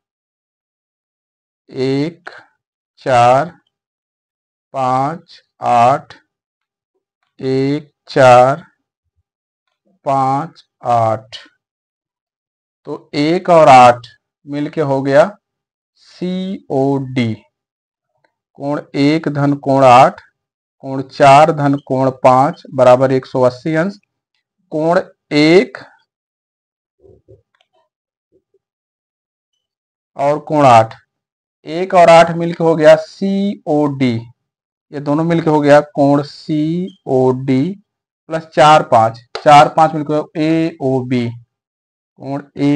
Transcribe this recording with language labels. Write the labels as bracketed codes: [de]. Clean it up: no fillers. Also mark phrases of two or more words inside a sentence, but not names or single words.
[hi] 1 4 5 8 1 4 5 8। तो 1 और 8 मिलके हो गया COD। कोण 1 धन कोण 8 कोण 4 धन कोण 5 बराबर 180 अंश। कोण 1 और कोण 8, 1 और 8 मिलके हो गया COD। ये दोनों मिलके हो गया कोण COD प्लस 4 5 मिलकर AOB।